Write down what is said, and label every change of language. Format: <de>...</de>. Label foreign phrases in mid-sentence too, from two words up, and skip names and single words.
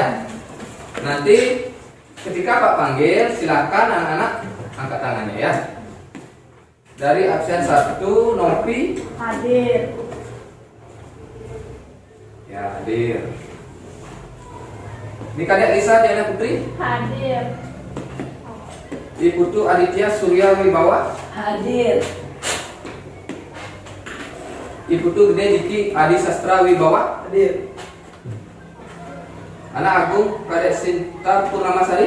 <id>Nanti ketika Pak panggil silakan anak-anak angkat tangannya ya. Dari absen 1, Novi Hadir. ya hadir. Ini Kadek Lisa Diana Putri, Hadir. Iputu Aditya Surya Wibawa, Hadir. Iputu Gede Diki Adi Sastra Wibawa, Hadir. Anak Agung Kadek Sinta Purnamasari,</id>